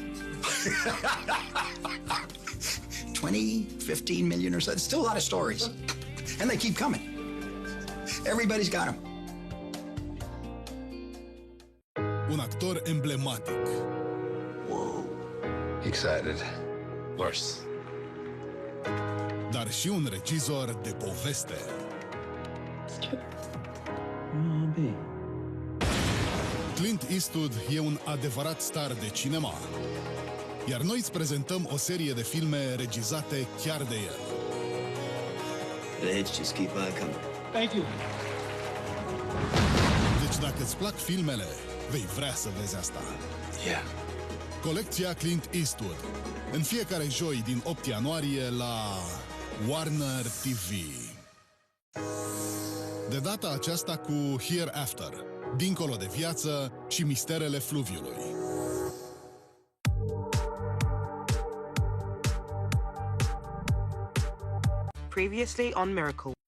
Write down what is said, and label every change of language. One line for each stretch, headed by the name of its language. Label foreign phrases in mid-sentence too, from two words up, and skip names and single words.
English: 20, 15 million or so. It's still a lot of stories. And they keep coming. Everybody's got them.
Romanian: Un actor emblematic.
English: Whoa. Excited. Worse.
Romanian: Dar și un regizor de poveste. Clint Eastwood e un adevărat star de cinema. Iar noi îți prezentăm o serie de filme regizate chiar de el.
English: The hits just keep on coming. Thank you.
Romanian: Deci dacă îți plac filmele, vei vrea să vezi asta.
English: Yeah.
Romanian: Colecția Clint Eastwood. În fiecare joi din 8 ianuarie la Warner TV. De data aceasta cu Hereafter, Dincolo de viață și misterele fluviului.
English: Previously on Miracle.